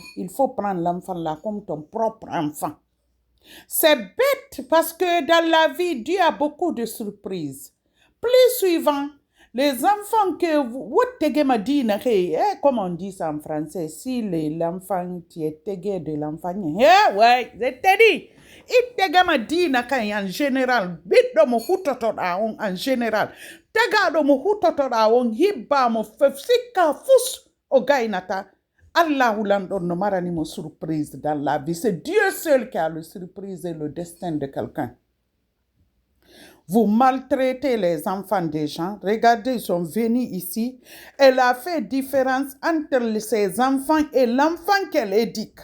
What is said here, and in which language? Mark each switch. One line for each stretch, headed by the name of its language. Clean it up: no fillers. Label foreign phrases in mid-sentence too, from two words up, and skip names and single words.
French: Il faut prendre l'enfant là comme ton propre enfant. C'est bête parce que dans la vie, Dieu a beaucoup de surprises. Plus suivant, les enfants que vous comme on dit ça en français, si l'enfant, tu es tégué de l'enfant, ouais, je t'ai dit.
Fula: Itegama dina kan
French: en général,
Fula: biddo mo hutotoɗa on
French: en général.
Fula: Tagaɗo mo hutotoɗa on hibba mo sikka fus o gaynata. Allah hulanɗon no marani mo
French: surprise dans la vie. C'est Dieu seul qui a le surprise et le destin de quelqu'un. Vous maltraitez les enfants des gens. Regardez, ils sont venus ici. Elle a fait différence entre ses enfants et l'enfant qu'elle éduque.